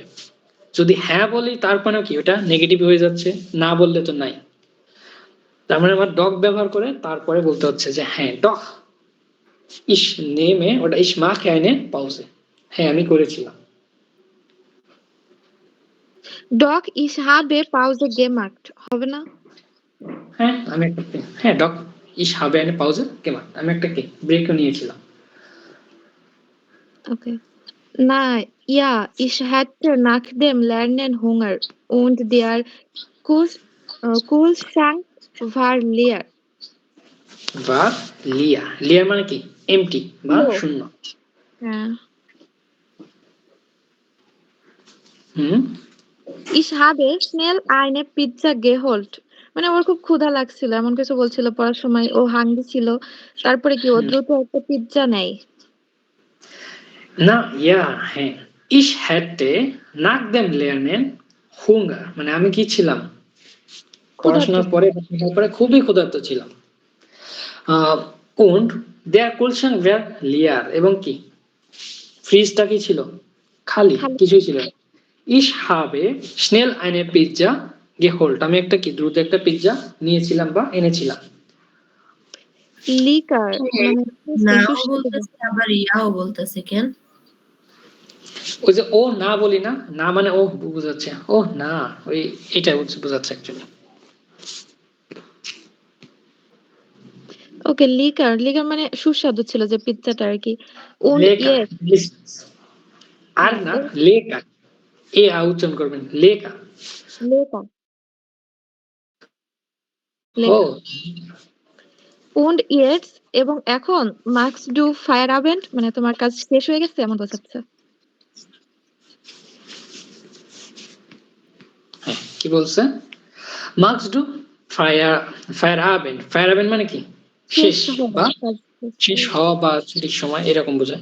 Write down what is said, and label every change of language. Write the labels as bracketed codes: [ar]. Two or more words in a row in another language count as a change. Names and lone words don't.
[bn] যদি হ্যাঁ বলি তার মানে কি ওটা নেগেটিভ হয়ে যাচ্ছে, না বললে তো নাই। তার মানে আমার ডগ ব্যবহার করে তারপরে বলতে হচ্ছে যে হ্যাঁ [de] doch ich nehme, [bn] ওটা [de] ich mache Pause, [bn] হ্যাঁ আমি করেছিলাম। [de] Doch ich habe Pause gemacht [bn] হবে না? হ্যাঁ আমি একটা হ্যাঁ ডক [de] ich habe eine Pause gemacht [bn] আমি একটা কি ব্রেকও নিয়েছিলাম। Okay. [de] Na ja, ich hatte nach dem Lernen Hunger und der Kühlschrank war leer. [bn] বা লিয়া মানে কি এমটি বা Kilo. শূন্য। হ্যাঁ। হুম [de] Ich habe schnell eine Pizza geholt. [bn] মানে ওর খুব ক্ষুধা লাগছিল এমন কিছু বলছিল পড়ার সময় ও হাঙ্গি ছিল তারপরে কি ও দ্রুত একটা পিৎজা নেয়। না ইয়া হ্যাঁ [de] ich hätte nach dem Lernen Hunger [bn] মানে আমি কি ছিলাম ক্ষুধার্ত পড়াশোনার পরে খুবই ক্ষুধার্ত ছিলাম। [de] und der Kühlschrank war leer [bn] এবং কি ফ্রিজটা কি ছিল খালি খালি কিছুই ছিল না। [de] ich habe schnell eine Pizza geholt [bn] আমি একটা কি দ্রুত একটা পিৎজা নিয়েছিলাম বা এনেছিলাম। লিকার হ্যাঁ, মানে নাও সুস্বাদু। বলতেছে আবার ইয়াও বলতেছে কেন? ওই যে ও না বলি না না মানে ও বোঝাচ্ছে ও না ওই এটা বোঝাচ্ছে অ্যাকচুয়ালি। ওকে লিকার মানে সুস্বাদু ছিল যে পিৎজাটা আর কি। Und লেখা jetzt আর হ্যাঁ না লেখা এ উচ্চারণ করবেন লেখা। লেকার ও লেকার [de] und jetzt [bn] এবং এখন [de] machst du Feierabend [bn] মানে তোমার কাজ শেষ হয়ে গেছে এমন বোঝাচ্ছে। হ্যাঁ কি বলছে [de] machst du Feier [bn] মানে কি শেষ হওয়া বা কাজ শেষ। শেষ হওয়া বা ছুটির সময় এরকম বোঝায়।